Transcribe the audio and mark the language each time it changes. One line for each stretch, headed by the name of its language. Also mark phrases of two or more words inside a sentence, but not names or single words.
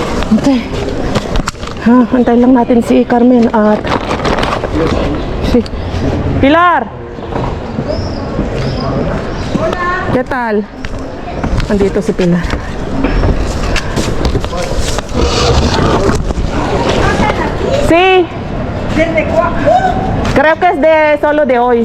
Filipino: Okay. Antay lang natin si Carmen at si Pilar.
Spanish: ¿Qué tal?
Filipino: Andito si Pilar. Sí.
Spanish: ¿Desde cuándo? Creo que es de solo de hoy.